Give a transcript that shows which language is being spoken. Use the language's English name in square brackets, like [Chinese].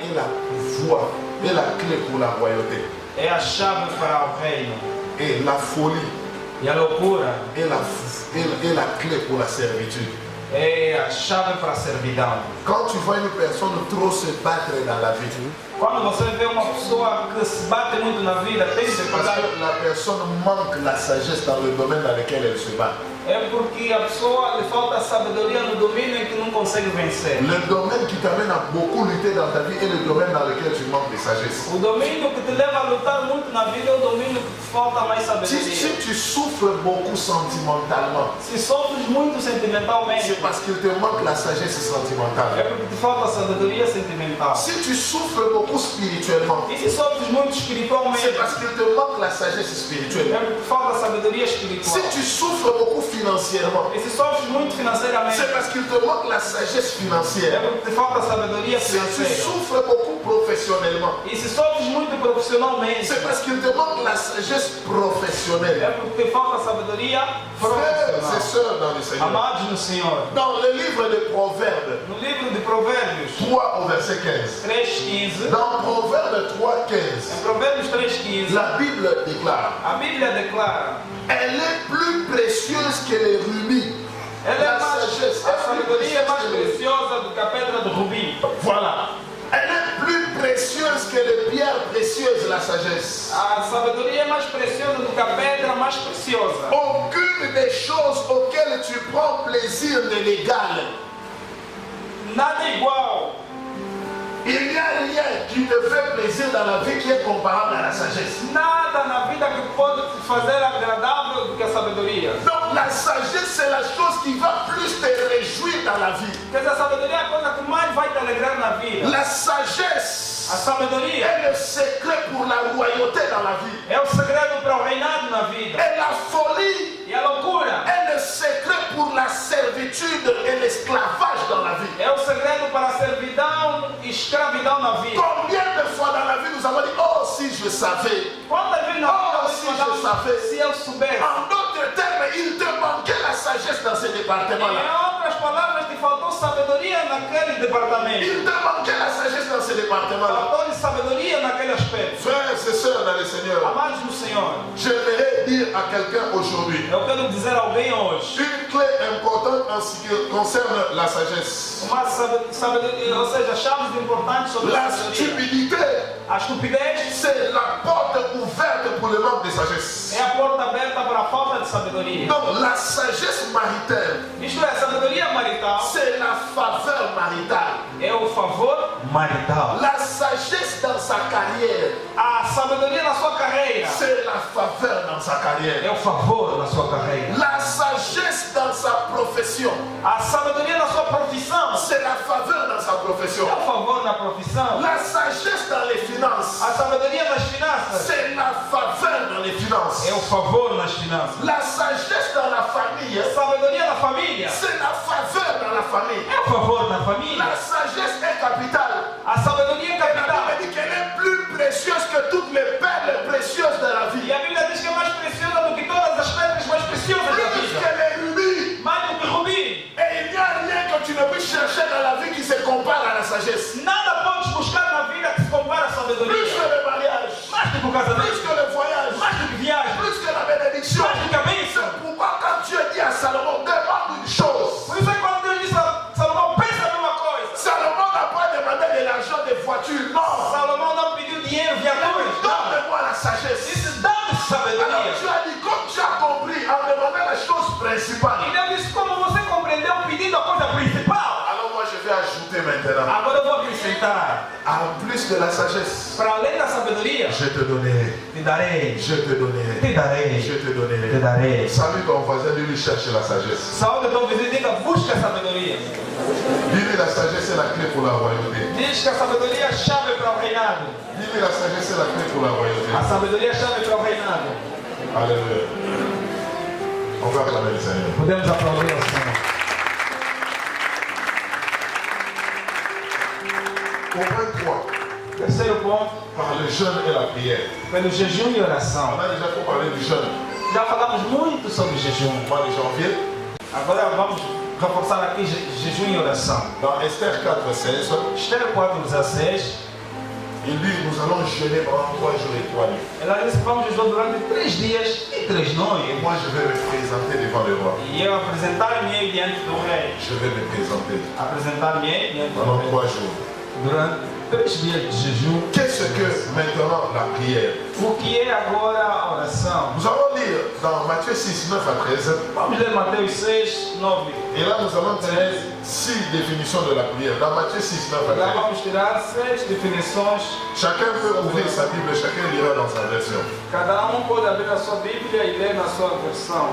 [French] est la voie et la clé pour la royauté. [Portuguese] é a chave para o reino. [French] Et la folie [Portuguese] E a loucura [French] est la clé pour la servitude. [Portuguese] é a chave para a servidão. [French] Quand tu vois une personne trop se battre dans la vie, [Portuguese] Quando você vê uma pessoa que se bate muito na vida, tem que [French] c'est [Portuguese] se [French] parce [Portuguese] pagar. [French] que la personne manque la sagesse dans le domaine dans lequel elle se bat. [Portuguese] É porque a pessoa lhe falta sabedoria no domínio em que não consegue vencer. [French] Le domaine qui t'amène à beaucoup lutter dans ta vie est le domaine dans lequel tu manques de sagesse. [Portuguese] O domínio que te leva a lutar muito na vida é o domínio que te falta mais sabedoria. [French] Si tu souffres beaucoup sentimentalement, [Portuguese] Se sofres muito sentimentalmente, [French] c'est parce qu'il te manque la sagesse [Portuguese] é [French] sentimentale. [Portuguese] porque te falta sabedoria sentimental. [French] Si tu souffres beaucoup spirituellement, [Portuguese] E se sofres muito espiritualmente, [French] c'est parce qu'il te manque la sagesse [Portuguese] é [French] spirituelle. [Portuguese] porque te falta sabedoria espiritual. [French] Si tu souffres beaucoup financièrement, [Portuguese] E se sofres muito financeiramente, [French] c'est parce qu'il te manque la sagesse [Portuguese] é [French] financière. [Portuguese] porque te falta sabedoria [French] Si tu [Portuguese] financeira. [French] souffres beaucoup professionnellement, [Portuguese] E se sofres muito profissionalmente, [French] c'est parce qu'il te manque la sagesse [Portuguese] é [French] professionnelle. [Portuguese] porque te falta sabedoria [French] Frères et [Portuguese] profissional. [French] sœurs dans le Seigneur, [Portuguese] Amados no Senhor, [French] dans le livre de Proverbes [Portuguese] no livro de Provérbios [French] 3 au verset 15, [Portuguese] 3:15, [French] dans Proverbes 3, 15, [Portuguese] em Provérbios 3:15, [French] la Bible déclare: [Portuguese] a Bíblia declara: [French] elle est plus précieuse que les rubis. [Portuguese] ela [French] La sagesse, [Portuguese] a sabedoria é mais preciosa do que a pedra do rubi. [French] Voilà. Elle est plus précieuse que les pierres précieuses, la sagesse. [Portuguese] A sabedoria é mais preciosa do que a pedra mais preciosa. [French] Aucune des choses auxquelles tu prends plaisir n'est légale. [Portuguese] Nada igual. [French] Il n'y a rien qui te fait plaisir dans la vie qui est comparable à la sagesse. [Portuguese] Nada na vida que pode te fazer agradável do que a sabedoria. [French] Donc la sagesse, c'est la chose qui va plus te réjouir dans la vie. [Portuguese] Porque a sabedoria é a coisa que mais vai te alegrar na vida. [French] La sagesse [Portuguese] A sabedoria [French] est le secret pour la royauté dans la vie. [Portuguese] é o segredo para o reinado na vida. [French] Et la folie [Portuguese] E a loucura [French] est le secret pour la servitude et l'esclavage dans la vie. [Portuguese] é o segredo para a servidão e escravidão na vida. [French] Combien de fois dans la vie nous avons dit: oh, si je savais. [Portuguese] Quantas vezes na Oh, vida [French] si [Portuguese] nós [French] je savais. [Portuguese] se eu soubesse? [French] En d'autres termes, il te manquait la sagesse dans ce [Portuguese] Em [French] département-là. [Portuguese] outras palavras, te faltou sabedoria naquele departamento. [French] Il te manquait la sagesse dans ce département-là. [Portuguese] Faltou sabedoria naquele aspecto. [French] Frères et sœurs dans le Seigneur, [Portuguese] Amados no Senhor, [French] j'aimerais dire à quelqu'un aujourd'hui [Portuguese] eu quero dizer a alguém hoje, [French] une clé importante en ce qui concerne la sagesse. [Portuguese] uma sabedoria, ou seja, chaves importantes sobre a [French] La [Portuguese] sabedoria. [French] stupidité, [Portuguese] A estupidez [French] c'est la porte ouverte pour le manque de sagesse. [Portuguese] é a porta aberta para a falta de sabedoria. [French] Donc la sagesse maritale, [Portuguese] Isto é, a sabedoria marital [French] c'est la faveur maritale. [Portuguese] é o favor marital. [French] La sagesse dans sa carrière, [Portuguese] A sabedoria na sua carreira [French] c'est la faveur dans sa carrière. [Portuguese] é o favor na sua carreira. [French] La sagesse dans sa profession, [Portuguese] A sabedoria na sua profissão [French] c'est la faveur dans sa profession. [Portuguese] é o favor na profissão. [French] La sagesse dans les finances, [Portuguese] A sabedoria nas finanças [French] c'est la faveur dans les finances. [Portuguese] é o favor nas finanças. [French] La sagesse dans la famille, [Portuguese] A sabedoria na família [French] c'est la faveur dans la famille. [Portuguese] é o favor na família. [French] La sagesse est capitale. [Portuguese] A sabedoria é [French] La [Portuguese] capital. [French] Bible dit qu'elle est plus précieuse que toutes les perles précieuses de la vie. [Portuguese] E a Bíblia diz que é mais preciosa do que todas as pedras mais preciosas da [French] Plus [Portuguese] vida. [French] que les rubis. [Portuguese] Mais do que rubi. [French] Et il n'y a rien que tu ne puisses chercher dans la vie qui se compare à la sagesse. [Portuguese] Nada podes buscar na vida que se compara à [French] Plus [Portuguese] sabedoria. [French] que le mariage, [Portuguese] Mais do que o [French] plus que le voyage, [Portuguese] Mais do que viagem. [French] plus que la bénédiction. [Portuguese] Mais do que a bênção. [French] C'est pourquoi quand Dieu dit à Salomon, demande une chose. [Portuguese] Por isso é que quando Deus disse a Salomão, pensa a mesma coisa. [French] Salomon n'a pas demandé de l'argent des voitures. Non. [Portuguese] Salomão não pediu dinheiro, viaturas. Não. [French] Donne-moi la sagesse. [Portuguese] Disse, dá-me [French] Alors [Portuguese] sabedoria. [French] tu as dit, comme tu as compris en demandant la chose principale. [Portuguese] E Deus disse, como você compreendeu pedindo a coisa principal. [French] Alors moi je vais ajouter maintenant. [Portuguese] Agora eu vou acrescentar. [French] En plus de la sagesse, [Portuguese] Para além da sabedoria, [French] je te donnerai. [Portuguese] te darei. [French] Je te donnerai. [Portuguese] Te darei. [French] Je te donnerai. [Portuguese] Te darei. [French] Salut ton voisin, lui cherche la sagesse. [Portuguese] Saúde teu vizinho, diga, busca a sabedoria. [French] Dis-lui la sagesse est la clé pour la royauté. [Portuguese] Diz que a sabedoria é a chave para o reinado. [French] Dis-lui la sagesse est la clé pour la royauté. [Portuguese] A sabedoria é a chave para o reinado. [French] Alléluia. On va acclamer le Seigneur. [Portuguese] Podemos aplaudir ao Senhor. [French] Point 3. [Portuguese] Terceiro ponto, [French] Par le jeûne et la prière. [Portuguese] pelo jejum e [French] On [Portuguese] oração. [French] a déjà trop parlé du jeûne. [Portuguese] Já falamos muito sobre jejum. [French] Au mois de janvier, [Portuguese] Agora vamos reforçar aqui jejum e oração. [French] dans Esther 4,16, [Portuguese] Esther 4,16, [French] il dit nous allons jeûner pendant 3 jours et 3 nuits. [Portuguese] ela disse que vamos jejuar durante 3 dias e 3 [French] Et [Portuguese] noites. [French] moi je vais me présenter devant le roi. [Portuguese] E eu apresentar-me diante do rei. [French] Je vais me présenter [Portuguese] Apresentar-me diante do [French] pendant [Portuguese] rei. [French] 3 jours. [Portuguese] Durante 3 dias de jejum. [French] Qu'est-ce que maintenant la prière? [Portuguese] O que é agora a oração? [French] Nous allons lire dans Matthieu 6, 9 à 13. [Portuguese] Vamos ler Mateus 6, 9. [French] Et là, nous allons tirer 6 définitions de la prière. Dans Matthieu 6, 9 à 13. [Portuguese] Lá vamos tirar 6 definições. [French] Chacun peut ouvrir sa Bible, chacun lira dans sa version. [Portuguese] Cada pode abrir a sua Bíblia e ler na sua versão.